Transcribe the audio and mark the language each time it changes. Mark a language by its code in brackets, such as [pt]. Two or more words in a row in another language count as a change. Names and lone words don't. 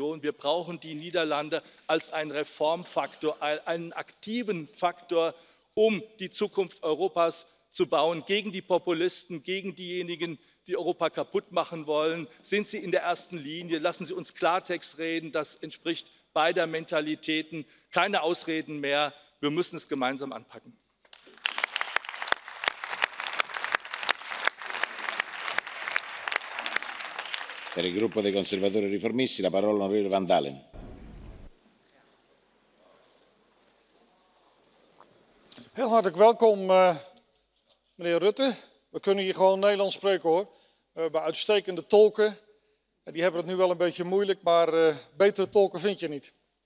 [de] Wir brauchen die Niederlande als einen Reformfaktor, einen aktiven Faktor, um die Zukunft Europas zu bauen, gegen die Populisten, gegen diejenigen, die Europa kaputt machen wollen. Sind Sie in der ersten Linie, lassen Sie uns Klartext reden, das entspricht beider Mentalitäten. Keine Ausreden mehr, wir müssen es gemeinsam anpacken. [it] Per il gruppo dei conservatori e riformisti la parola all'onorevole Van Dalen. [nl] Heel hartelijk welkom, meneer Rutte. We kunnen hier gewoon Nederlands spreken hoor. We hebben uitstekende tolken. Die hebben het nu wel een beetje moeilijk, maar betere tolken vind je niet.